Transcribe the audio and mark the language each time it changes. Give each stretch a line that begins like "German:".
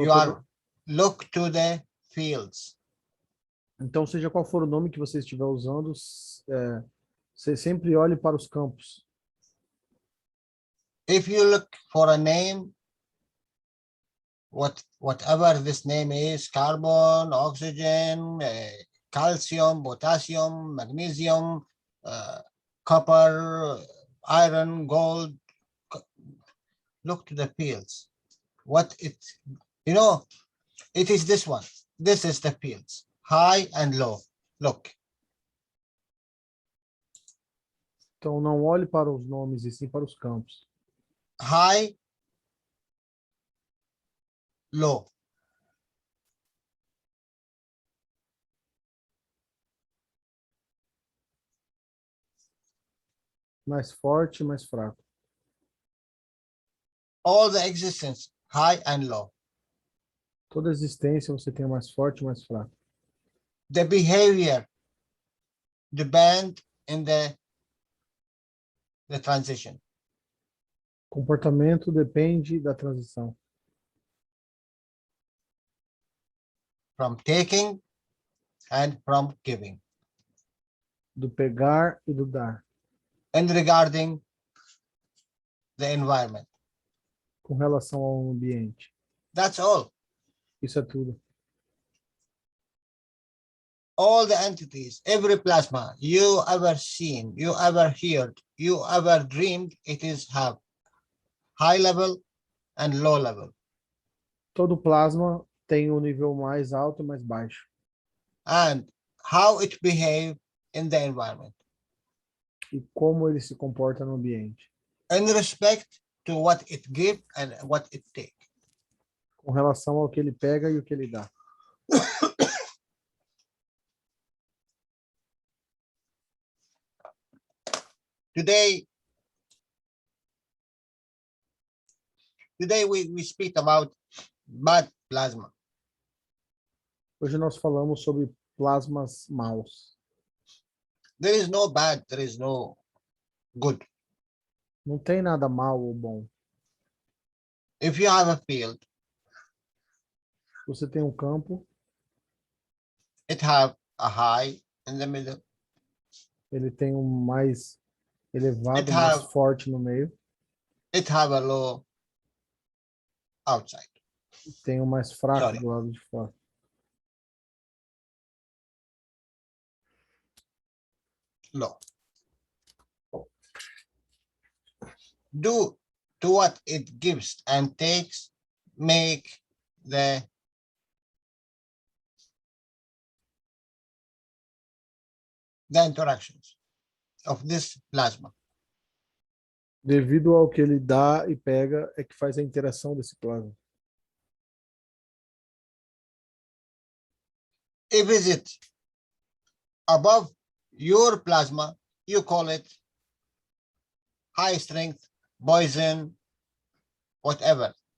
English: you are look to the fields.
Portuguese: Então, seja qual for o nome que você estiver usando, você sempre olhe para os campos.
English: If you look for a name, whatever this name is, carbon, oxygen, calcium, potassium, magnesium, copper, iron, gold, look to the fields. What it, it is this one. This is the fields, high and low. Look.
Portuguese: Então, não olhe para os nomes, e sim para os campos.
English: High, low.
Portuguese: Mais forte, mais fraco.
English: All the existence, high and low.
Portuguese: Toda existência você tem mais forte e mais fraco.
English: The behavior depend in the transition.
Portuguese: Comportamento depende da transição.
English: From taking and from giving.
Portuguese: Do pegar e do dar.
English: And regarding the environment.
Portuguese: Com relação ao ambiente.
English: That's all.
Portuguese: Isso é tudo.
English: All the entities, every plasma you ever seen, you ever heard, you ever dreamed, it is have high level and low level.
Portuguese: Todo plasma tem um nível mais alto e mais baixo.
English: And how it behave in the environment.
Portuguese: E como ele se comporta no ambiente.
English: In respect to what it give and what it take.
Portuguese: Com relação ao que ele pega e o que ele dá.
English: Today we speak about bad plasma.
Portuguese: Hoje nós falamos sobre plasmas maus.
English: There is no bad, there is no good.
Portuguese: Não tem nada mal ou bom.
English: If you have a field,
Portuguese: Você tem um campo,
English: it have a high in the middle.
Portuguese: ele tem um mais elevado,
English: It
Portuguese: mais
English: have-
Portuguese: forte no meio,
English: It have a low outside.
Portuguese: e tem um mais fraco
English: Sorry.
Portuguese: do lado de fora.
English: Low. Due to what it gives and takes, make the interactions of this plasma.
Portuguese: Devido ao que ele dá e pega, é que faz a interação desse plasma.
English: If is it above your plasma, you call it high strength, poison, whatever.